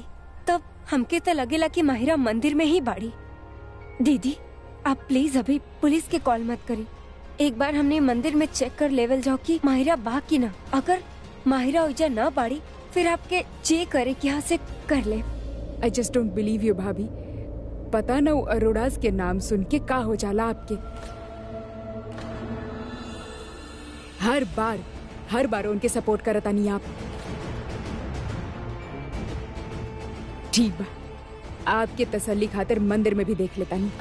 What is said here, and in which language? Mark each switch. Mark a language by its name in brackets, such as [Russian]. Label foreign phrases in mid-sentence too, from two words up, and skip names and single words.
[Bhojpuri] तब हमके तो लगेला कि माहिरा मंदिर में ही बाड़ी। दीदी आप प्लीज अभी पुलिस के कॉल मत करी। एक बार हमने मंदिर में चेक कर लेवल जाओ कि माहिरा बा की ना। अगर माहिरा उजा न बाड़ी फिर आपके जे करे कि यहाँ से कर ले। [English] I just don't believe you भाभी। [Bhojpuri] पता न अरोड़ास के नाम सुन के का हो जाला आपके। हर बार उनके सपोर्ट करतानी आप। ठीक बा, आपके तसल्ली खातिर मंदिर में भी देख लेता नहीं।